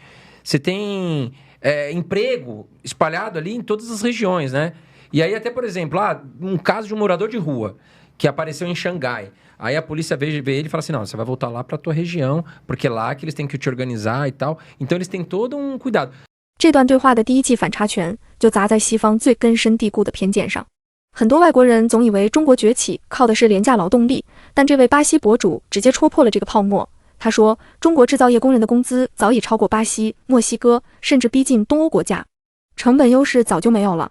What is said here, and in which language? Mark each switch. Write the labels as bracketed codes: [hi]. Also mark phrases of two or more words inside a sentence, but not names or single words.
[pt] Você tem emprego espalhado ali em todas as regiões, né? E aí até, por exemplo, um caso de um morador de rua que apareceu em Xangai. Aí a polícia vê ele e fala assim, não, você vai voltar lá para tua região, porque é lá que eles têm que te organizar e tal. Então eles têm todo um cuidado. [zh] 这段对话的第一记反差拳就砸在西方最根深蒂固的偏见上。很多外国人总以为中国崛起靠的是廉价劳动力，但这位巴西博主直接戳破了这个泡沫。他说，中国制造业工人的工资早已超过巴西、墨西哥，甚至逼近东欧国家，成本优势早就没有了。